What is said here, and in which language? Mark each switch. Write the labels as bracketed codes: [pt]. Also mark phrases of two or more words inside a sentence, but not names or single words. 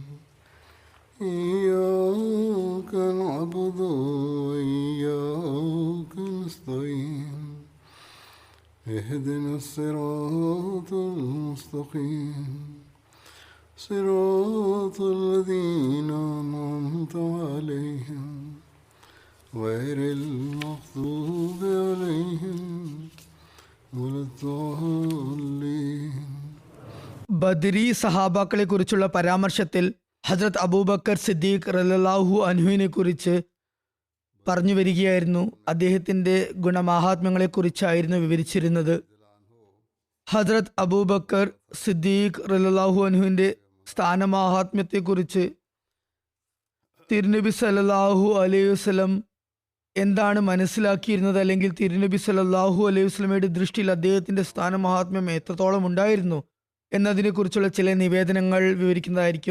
[ar] إياك نعبد وإياك نستعين اهدنا الصراط المستقيم صراط الذين أنعمت عليهم غير المغضوب عليهم ولا الضالين. [ml] ബദരി സഹാബാക്കളെ കുറിച്ചുള്ള പരാമർശത്തിൽ ഹസ്രത്ത് അബൂബക്കർ സിദ്ദീഖ് [ar] رضي الله عنه [ml] കുറിച്ച് പറഞ്ഞു വരികയായിരുന്നു. അദ്ദേഹത്തിന്റെ ഗുണമാഹാത്മ്യങ്ങളെ കുറിച്ചായിരുന്നു വിവരിച്ചിരുന്നത്. ഹസ്രത്ത് അബൂബക്കർ സിദ്ദീഖ് [ar] رضي الله عنه [ml] സ്ഥാനമാഹാത്മ്യത്തെക്കുറിച്ച് തിരുനബി [ar] صلى الله عليه وسلم [ml] എന്താണ് മനസ്സിലാക്കിയിരുന്നത്, അല്ലെങ്കിൽ തിരുനബി [ar] صلى الله عليه وسلم [ml] ദൃഷ്ടിയിൽ അദ്ദേഹത്തിന്റെ സ്ഥാനമാഹാത്മ്യം എത്രത്തോളം ഉണ്ടായിരുന്നു എന്നതിനെക്കുറിച്ചുള്ള ചില നിവേദനങ്ങൾ വിവരിക്കുന്നതായിരിക്കും.